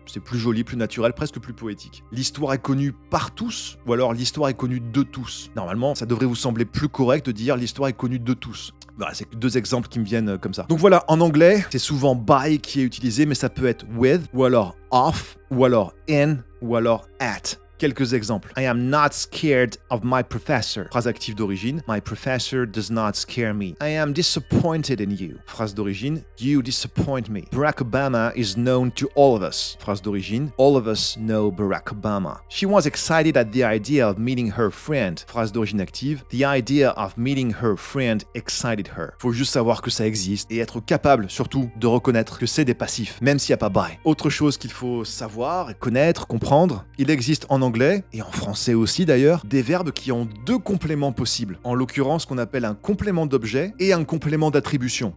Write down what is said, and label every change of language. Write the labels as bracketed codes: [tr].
[fr] C'est plus joli, plus naturel, presque plus poétique. L'histoire est connue par tous, ou alors l'histoire est connue de tous. Normalement, ça devrait vous sembler plus correct de dire l'histoire est connue de tous. Voilà, c'est 2 exemples qui me viennent comme ça. Donc voilà, en anglais, c'est souvent by qui est utilisé, mais ça peut être with, ou alors off, ou alors in, ou alors at. Quelques exemples. [en] I am not scared of my professor. [fr] Phrase active d'origine. [en] My professor does not scare me. I am disappointed in you. [fr] Phrase d'origine. [en] You disappoint me. Barack Obama is known to all of us. [fr] Phrase d'origine. [en] All of us know Barack Obama. She was excited at the idea of meeting her friend. [fr] Phrase d'origine active. [en] The idea of meeting her friend excited her. [fr] Faut juste savoir que ça existe et être capable, surtout, de reconnaître que c'est des passifs, même s'il n'y a pas by. Autre chose qu'il faut savoir, connaître, comprendre, il existe en anglais, et en français aussi d'ailleurs, des verbes qui ont 2 compléments possibles. En l'occurrence, ce qu'on appelle un complément d'objet et un complément d'attribution.